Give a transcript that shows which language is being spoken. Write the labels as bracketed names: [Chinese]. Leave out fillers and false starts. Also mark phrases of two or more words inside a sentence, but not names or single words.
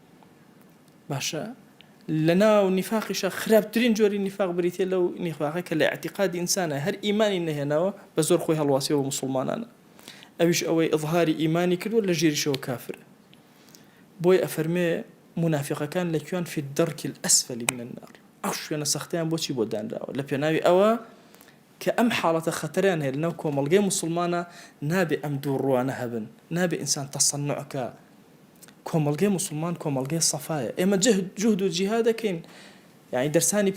[Central Kurdish] باشە لەناو نیفاقیشە خراپترین جۆری نیفاق بریتێ لەو نیفاقە کە لە اعتیقادی ئینسانە هەر ئیمانی نەهێناوە بە زۆر خۆی هەڵواسیەوە مسلمانانە ئەویش ئەوەی ئظهاری ئیمانی کردو لە ژێریشەوە کافرە بۆی ئەفەرمێ منافقەکان لەکوێن [Arabic] فی الدەرک الأسفل من النار [Central Kurdish] ئەو شوێنە سەختیان بۆچی بۆ دانراوە لە پێناوی ئەوە کە ئەم حاڵەتە خەتەریان هەیە لەناو کۆمەڵگەی مسلمانە نابێ ئەم دوو ڕوانە هەبن نابێ ئینسان تەسەنعکە کۆمەڵگەی مسلمان کۆمەڵگەی سەفایە ئێمە جوهد و جیهاد دەکەین یعنی دەرسانی